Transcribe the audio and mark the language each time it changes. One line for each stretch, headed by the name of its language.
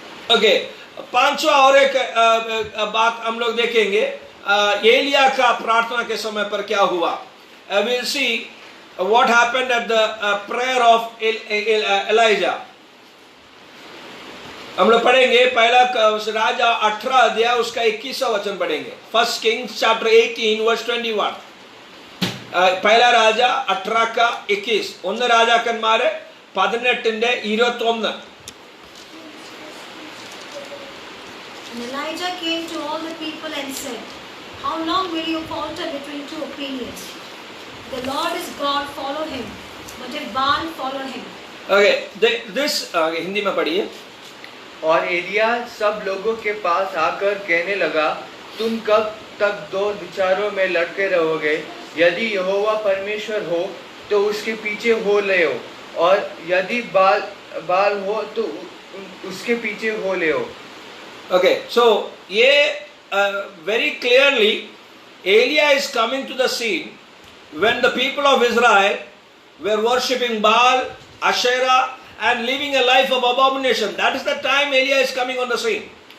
Hindi: Okay, पांचवा और एक बात हम लोग देखेंगे, एलिया का प्रार्थना के समय पर क्या हुआ।
English: We'll see what happened at the prayer of Elijah।
Hindi: हम लोग पढ़ेंगे पहला राजा 18 अध्याय उसका 21वां वचन पढ़ेंगे।
English: 1 Kings chapter 18 verse 21।
Hindi: पहला राजा 18 का 21,
Malayalam: ഒന്ന് രാജാക്കന്മാരെ 18:21।
English: And Elijah came to all the people and said, how long will you falter between two opinions? The Lord is God, follow him, but if Baal, follow him।
Hindi: Okay, this Hindi में पढ़िए। और एलिया सब लोगों के पास आकर कहने लगा, तुम कब तक दो विचारों में लड़ते रहोगे? यदि यहोवा परमेश्वर हो तो उसके पीछे हो ले, और यदि बाल हो तो उसके पीछे हो ले।
English: Okay, so ये very clearly Elia is coming to the scene when the people of Israel were worshipping Baal, Asherah and living a life of abomination। That is the time Elia is coming on the scene।